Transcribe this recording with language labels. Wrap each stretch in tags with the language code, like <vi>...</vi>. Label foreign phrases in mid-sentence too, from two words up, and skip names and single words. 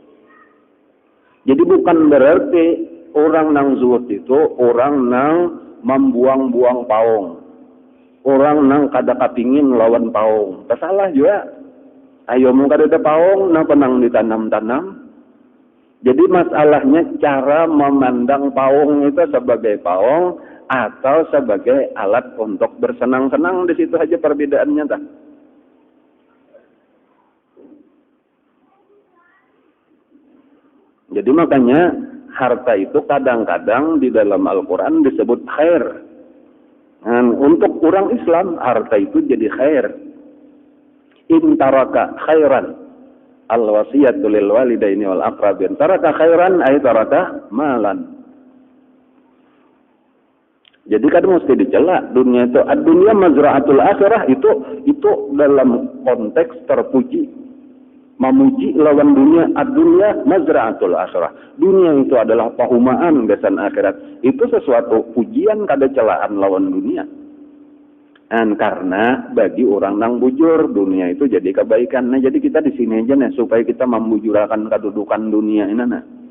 <bjn>Jadi bukan berarti orang nang zuhud itu orang nang membuang-buang paung. Orang nang kada kapingin lawan paung. Salah juga. Ayo mau kada ada paung, napa nang ditanam-tanam.</bjn> <id>Jadi masalahnya cara memandang paung itu sebagai paung atau sebagai alat untuk bersenang-senang, di situ aja perbedaannya Jadi makanya harta itu kadang-kadang di dalam Al-Quran disebut khair. Untuk orang Islam harta itu jadi khair.</id> <ar>إن ترك خيرا الوصية للوالدين والأقربين. ترك خيرا أي ترك مالا.</ar> <id>Jadi kan mesti dicela dunia itu. Dunia</id> <ar>مزرعة الآخرة</ar> <id>itu dalam konteks terpuji.</id> <bjn>Memuji lawan dunia, dunia</bjn> <ar>مزرعة الآخرة.</ar> <bjn>Dunia itu adalah pahumaan gasan akhirat. Itu sesuatu pujian kada celaan lawan dunia. Dan karena bagi orang nang bujur dunia itu jadi kebaikan. Nah jadi kita di sini aja nih supaya kita membujurakan kedudukan dunia ini nah.</bjn>